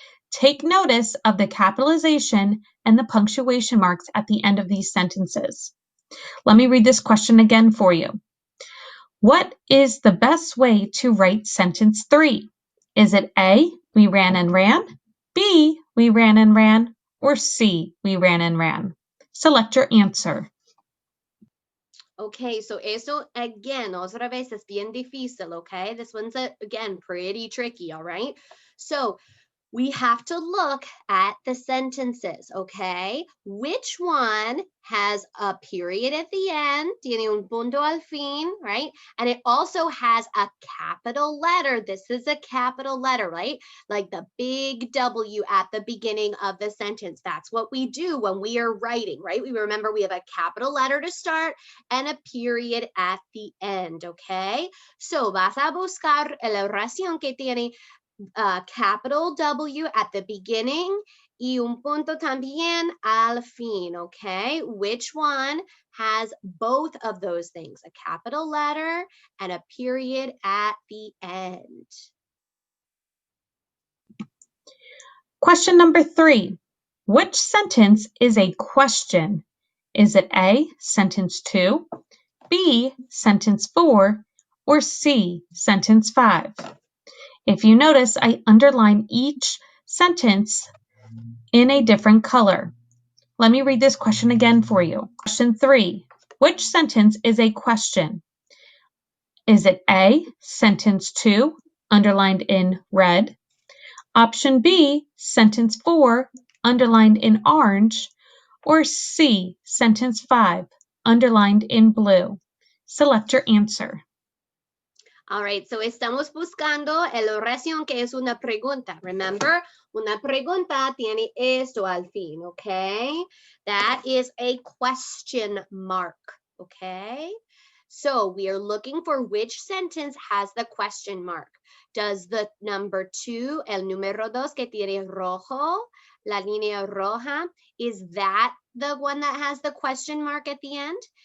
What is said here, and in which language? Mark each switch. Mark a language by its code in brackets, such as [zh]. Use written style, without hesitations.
[en] Take notice of the capitalization and the punctuation marks at the end of these sentences. Let me read this question again for you. What is the best way to write sentence 3? Is it A, we ran and ran, B, we ran and ran, or C, we ran and ran? Select your answer. [es] Okay, so eso again, otra vez es bien difícil, okay? [en] This one's, again, pretty tricky, all right? So we have to look at the sentences, okay? Which one has a period at the end, [es] tiene un punto al fin, [en] right? And it also has a capital letter. This is a capital letter, right? Like the big W at the beginning of the sentence. That's what we do when we are writing, right? We remember we have a capital letter to start and a period at the end, okay? [es] So vas a buscar la oración que tiene capital W [en] at the beginning [es] y un punto también al fin, okay? [en] Which one has both of those things, a capital letter and a period at the end? Question number 3. Which sentence is a question? Is it A, sentence 2, B, sentence 4, or C, sentence 5? If you notice, I underline each sentence in a different color. Let me read this question again for you. Question 3. Which sentence is a question? Is it A, sentence 2, underlined in red? Option B, sentence 4, underlined in orange? Or C, sentence 5, underlined in blue? Select your answer. All right, [es] so estamos buscando la oración que es una pregunta. [en] Remember, [es] una pregunta tiene esto al fin, okay? [en] That is a question mark, okay? So we are looking for which sentence has the question mark. Does the number 2, [es] el número 2 que tiene rojo, la línea roja, [en] is that the one that has the question mark at the end?